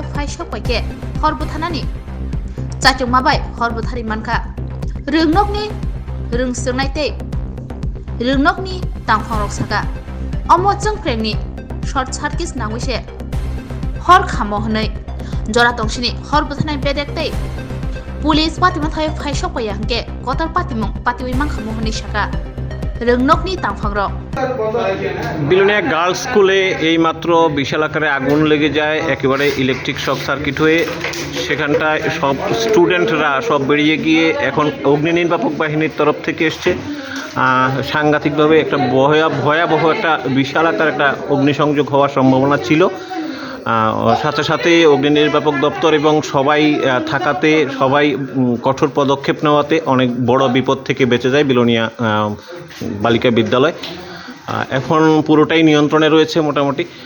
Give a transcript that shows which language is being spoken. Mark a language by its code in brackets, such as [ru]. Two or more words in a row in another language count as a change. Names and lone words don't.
[trp] phaisok paike horbuthanani chachung mabai horbuthari manka rengnokni rengsernai tai rengnokni tangphang rok saka omo chungprengni [en] short circuit [trp] nangwise hor khamo hnai jora tongsini horbuthanai bedek tai পুলিশ পাতিমা থাই ফাইসক পাইয়া হংকে কতার পাতিমং পাতিউই মাংখামো হনি শাকা রংনকনি তাংফাংর [bn] বিলোনিয়া গার্লস স্কুলে এই মাত্র বিশাল আকারে আগুন লেগে যায় একেবারে ইলেকট্রিক শক সার্কিট হয়ে সেখানটায় সব স্টুডেন্টরা সব বেরিয়ে গিয়ে এখন অগ্নি নির্বাপক বাহিনীর তরফ থেকে এসছে সাংঘাতিকভাবে একটা ভয়াবহ একটা বিশাল আকার একটা অগ্নিসংযোগ হওয়ার সম্ভাবনা ছিল সাথে সাথে অগ্নি নির্বাপক দপ্তর এবং সবাই থাকাতে সবাই কঠোর পদক্ষেপ নেওয়াতে অনেক বড় বিপদ থেকে বেঁচে যায় বিলোনিয়া বালিকা বিদ্যালয় এখন পুরোটাই নিয়ন্ত্রণে রয়েছে মোটামুটি